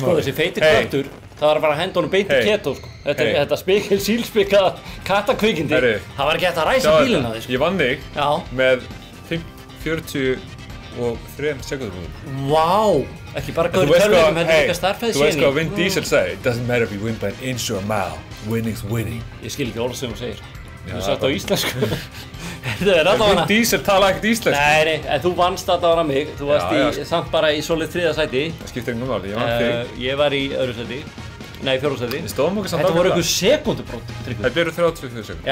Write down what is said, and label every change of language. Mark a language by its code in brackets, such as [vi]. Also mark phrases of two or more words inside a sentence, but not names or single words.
[is] Sko, þessi feiti köttur, það var bara að henda honum beint í keto, sko. Þetta sílspikka kattakvikindi, það var ekki hægt að ræsa bílinn á því, sko. Ég vann þig með 43 sekúndum. Vá! Ekki bara góður tölvum, heldur líka starffæði Þú veist hvað Vin Diesel sagði? [en] It doesn't matter if you win by an inch or a mile. Winning's winning. [is] Ég skil ekki orð sem hún segir. Þú sagt á íslensku. Vin Diesel tala ekkert íslensku. Nei, en þú vannst allavega mig. Þú varst samt bara í solid 3. sæti. Það skiptir engum máli, ég vann þig. Ég var í öðru sæti. Nei, 4. sæti. Þetta voru einhver sekúndubrót. Þetta eru 34 sekúndur.